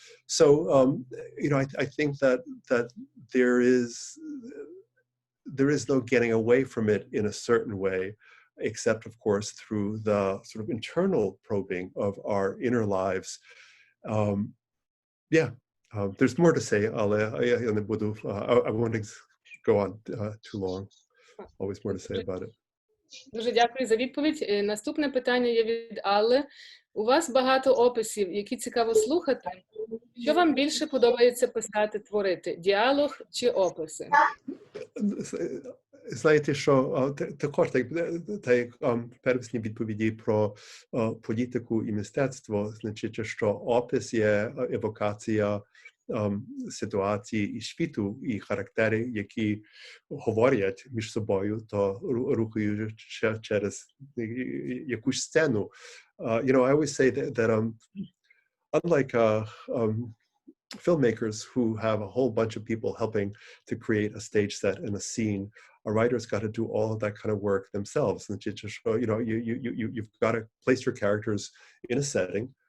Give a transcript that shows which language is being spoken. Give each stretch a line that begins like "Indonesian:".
English: So, you know, I think that there is no getting away from it in a certain way, except, of course, through the sort of internal probing of our inner lives. Yeah, there's more to say. I won't go on too long. Always more to say about it.
Ukrainian: Дуже дякую за відповідь. Наступне питання є від Алли. У вас багато описів, які цікаво слухати. Що вам більше подобається писати, творити? Діалог чи описи? Знаєте, що також так первісні відповіді про політику і мистецтво, значить, що опис є евокація ситуації і світу, і характери, які говорять між собою, то рухаючи через якусь сцену.
English: You know, I always say that unlike filmmakers who have a whole bunch of people helping to create a stage set and a scene, a writer's got to do all of that kind of work themselves. And you know, you've got to place your characters in a setting.